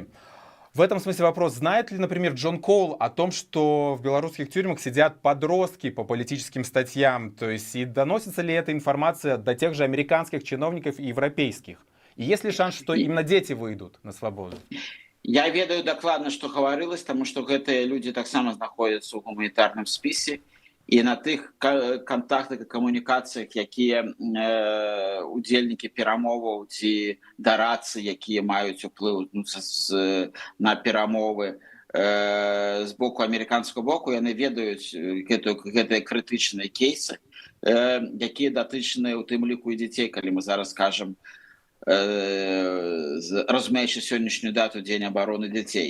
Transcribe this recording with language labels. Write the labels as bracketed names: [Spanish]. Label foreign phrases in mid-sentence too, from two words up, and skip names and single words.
[Russian] В этом смысле вопрос, знает ли, например, Джон Коул о том, что в белорусских тюрьмах сидят подростки по политическим статьям? То есть и доносится ли эта информация до тех же американских чиновников и европейских? И есть ли шанс, что именно дети выйдут на свободу? [Belarusian] Я ведаю дакладна, што гаварылася, таму што гэтыя людзі таксама знаходзяцца ў гуманітарным спісе і на тых кантактах і камунікацыях, якія удзельнікі перамоваў ці дарацы, якія маюць уплыў на перамовы з боку амерыканскага боку, яны ведаюць гэтыя крытычныя кейсы, якія датычныя ў тым ліку і дзяцей, калі мы зараз кажам, разумеючы сённяшнюю дату Дзень абароны дзяцей.